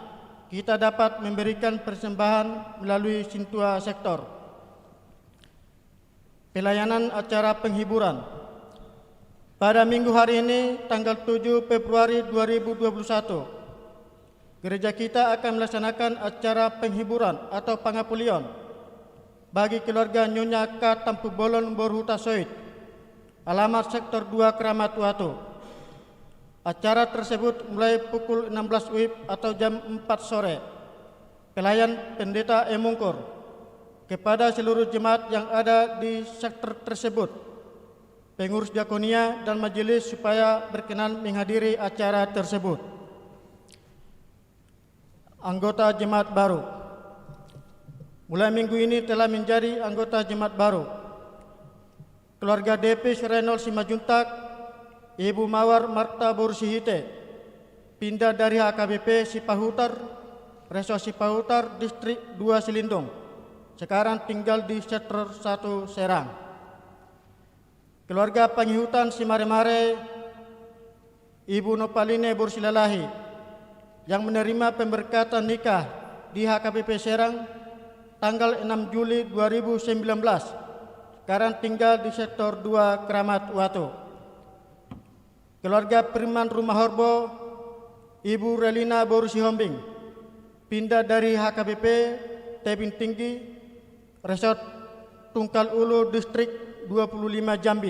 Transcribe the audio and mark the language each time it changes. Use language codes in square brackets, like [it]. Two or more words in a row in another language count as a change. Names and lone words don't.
[id] Kita dapat memberikan persembahan melalui Sintua sektor. Pelayanan acara penghiburan. Pada minggu hari ini, tanggal 7 Februari 2021, gereja kita akan melaksanakan acara penghiburan atau pangapulion bagi keluarga Nyonya K. Tampu Bolon Borhuta Soit, alamat sektor 2 Keramat Watu. Acara tersebut mulai pukul 16 WIB atau jam 4 sore. Pelayan Pendeta Emungkur kepada seluruh jemaat yang ada di sektor tersebut. pengurus diakonia, dan majelis supaya berkenan menghadiri acara tersebut. Anggota jemaat baru. Mulai minggu ini telah menjadi anggota jemaat baru keluarga DP Reynolds Simajuntak, Ibu Mawar Marta Borsihite, pindah dari HKBP Sipahutar, Resor Sipahutar, Distrik 2 Selindung. Sekarang tinggal di Sektor 1 Serang. Keluarga Pangihutan Simare-Mare, Ibu Nopaline Borsilalahi, yang menerima pemberkatan nikah di HKBP Serang tanggal 6 Juli 2019. Sekarang tinggal di Sektor 2 Kramat Watu. Keluarga Firman Rumah Horbo, Ibu Relina Borsihombing, pindah dari HKBP Tebing Tinggi, Resort Tungkal Ulu, Distrik 25 Jambi.